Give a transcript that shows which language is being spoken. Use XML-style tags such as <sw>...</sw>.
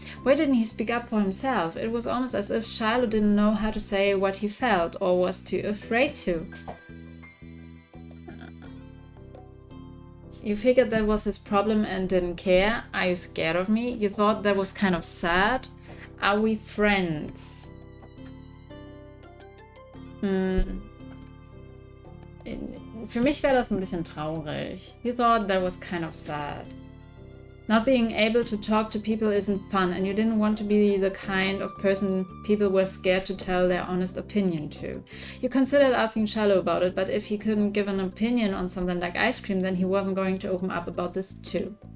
<en>Why didn't he speak up for himself? It was almost as if Shiloh didn't know how to say what he felt, or was too afraid to. You figured that was his problem and didn't care? Are you scared of me? You thought that was kind of sad? Are we friends?</en> <de>Für mich wäre das ein bisschen traurig.</de> <en>You thought that was kind of sad. Not being able to talk to people isn't fun, and you didn't want to be the kind of person people were scared to tell their honest opinion to. You considered asking Shiloh about it, but if he couldn't give an opinion on something like ice cream, then he wasn't going to open up about this too.</en>